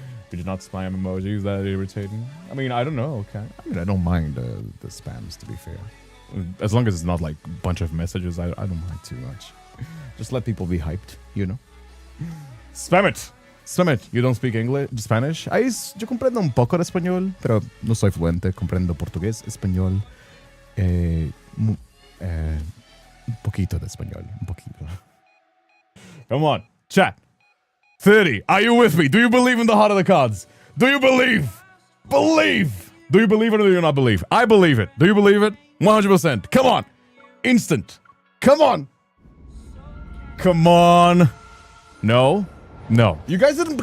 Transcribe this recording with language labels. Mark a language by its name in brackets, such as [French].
[English] Could you not spam emojis? Is that irritating? I mean, I don't know. Okay. I mean, I don't mind the spams, to be fair. As long as it's not like a bunch of messages, I don't mind too much. Just let people be hyped, you know? Spam it! Spam it! You don't speak English, Spanish? [Spanish] Yo comprendo un poco de español, pero no soy fluente. Comprendo portugués, español, un poquito de español, un poquito. [English] Come on, chat. 30, are you with me? Do you believe in the heart of the cards? Do you believe? Believe! Do you believe it or do you not believe? I believe it. Do you believe it? 100%. Come on. Instant. Come on. Come on. No. No. You guys didn't...